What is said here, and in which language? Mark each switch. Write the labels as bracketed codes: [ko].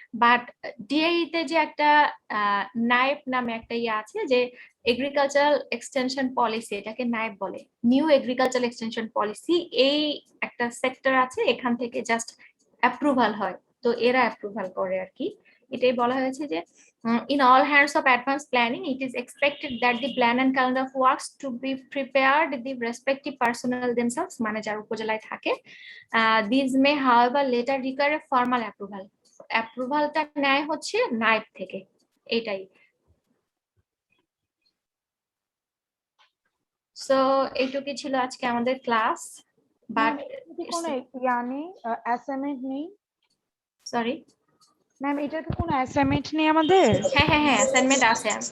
[bn] But ডিএই তে যে একটা নাইব নামে একটা ইয়ে আছে, যে এগ্রিকালচারাল এক্সটেনশন পলিসি, এটাকে নাইব বলে, নিউ এগ্রিকালচারাল এক্সটেনশন পলিসি, এই একটা সেক্টর আছে, এখান থেকে জাস্ট অ্যাপ্রুভাল হয়, তো এরা অ্যাপ্রুভাল করে আর কি। এটাই বলা হয়েছে যে [en] in all hands of advanced planning it is expected that the plan and calendar of works to be prepared the respective personnel themselves, [bn] মানে যারা উপজেলায় থাকে, [en] these may however later require a formal approval, [bn] অ্যাপ্রুভালটা নেয় হচ্ছে নাইব থেকে, এটাই। So এইটুকুই ছিল আজকে আমাদের ক্লাস, বাট কোনো নেই, অ্যাসাইনমেন্ট নেই? সরি ম্যাম এটা কি কোনো অ্যাসাইনমেন্ট নেই আমাদের? হ্যাঁ হ্যাঁ হ্যাঁ, অ্যাসাইনমেন্ট আছে।